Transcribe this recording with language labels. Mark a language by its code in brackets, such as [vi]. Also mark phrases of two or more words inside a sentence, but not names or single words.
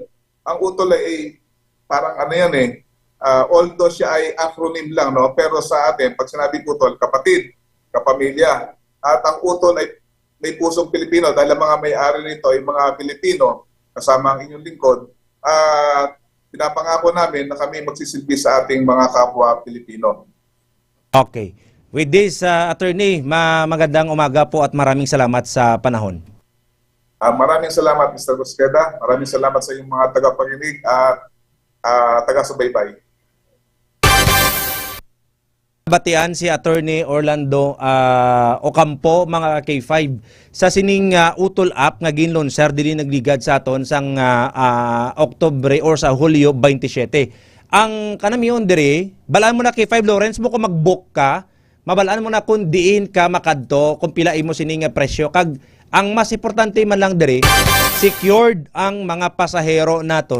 [tl] Ang utol ay parang ano yan although siya ay acronym lang, no? Pero sa atin, pag sinabi utol, kapatid, kapamilya. At ang utol ay may pusong Pilipino dahil ang mga may-ari nito ay mga Pilipino, kasama ang inyong lingkod. At pinapangako namin na kami magsisilbi sa ating mga kapwa Pilipino. Okay. [en] With this, [tl] attorney, magandang umaga po at maraming salamat sa panahon. Maraming salamat, Mr. Busqueda. Maraming salamat sa iyong mga tagapakinig at taga-subaybay. [hil] Batian si Attorney Orlando Ocampo, mga K5 sa sining utol app nga ginlonser dili nagligad sa aton sang Oktubre or sa Hulyo 27. Ang kanamiyon dire, balaan mo na K5 Lawrence mo kung mag-book ka, mabalaan mo na kung diin ka makadto, kung pilain mo sining presyo kag ang mas importante man lang dire, secured ang mga pasahero naton.